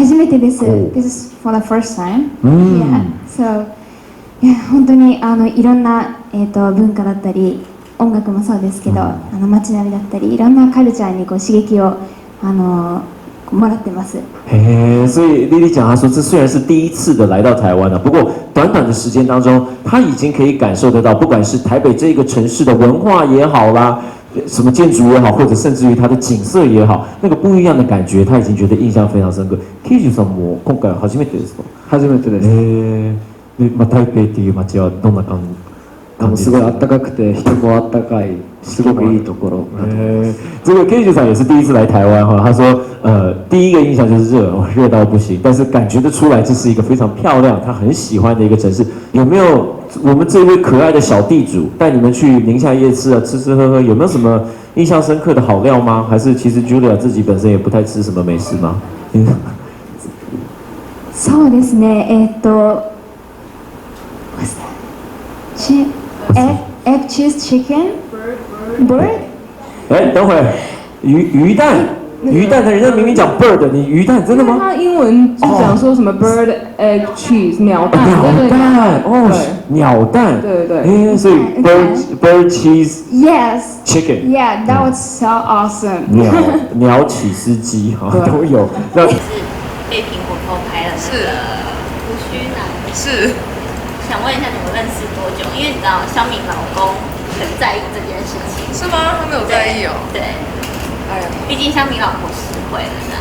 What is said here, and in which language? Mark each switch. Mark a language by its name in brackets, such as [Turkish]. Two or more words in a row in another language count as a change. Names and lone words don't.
[Japanese] てです。お [English] This is for the first time. [Japanese] うん [English] Yeah. So, [Japanese] いや本当にいろんな文化だったり音楽もそうですけど、街並みだったりいろんなカルチャーにこう刺激をもらってます。 [Chinese] 嘿，所以丽丽讲，她说这虽然是第一次的来到台湾了，不过短短的时间当中，她已经可以感受得到，不管是台北这个城市的文化也好啦，什么建筑也好，或者甚至于它的景色也好，那个不一样的感觉，她已经觉得印象非常深刻。 [Japanese] Kiju さんも今回初めてですか？初めてです。で、台北っていう街はどんな感じ？すごい暖かくて人も暖かい。すごくいいところ。 [Chinese] 这个 K 局长也是第一次来台湾哈，他说第一个印象就是热，热到不行，但是感觉得出来这是一个非常漂亮，他很喜欢的一个城市。有没有我们这位可爱的小地主带你们去宁夏夜市啊，吃吃喝喝，有没有什么印象深刻的好料吗？还是其实 Julia 自己本身也不太吃什么美食吗？ [Japanese] そうですね。 [English] egg cheese chicken bird。 [Chinese] 哎，等会鱼蛋。鱼蛋的人家明明讲 bird， 你鱼蛋真的吗？他英文是讲说什么 [English] bird egg cheese [Chinese] 鸟蛋，鸟蛋哦，鸟蛋，对对对，所以 [English] bird cheese yes chicken yeah that was so awesome [Chinese] 鸟起司鸡哈都有。那是被苹果偷拍了是胡须男是。想问一下你们认识多久？因为你知道香敏老公很在意这件事情。是吗？他没有在意哦。对。哎呀，毕竟香敏老婆实惠了呢。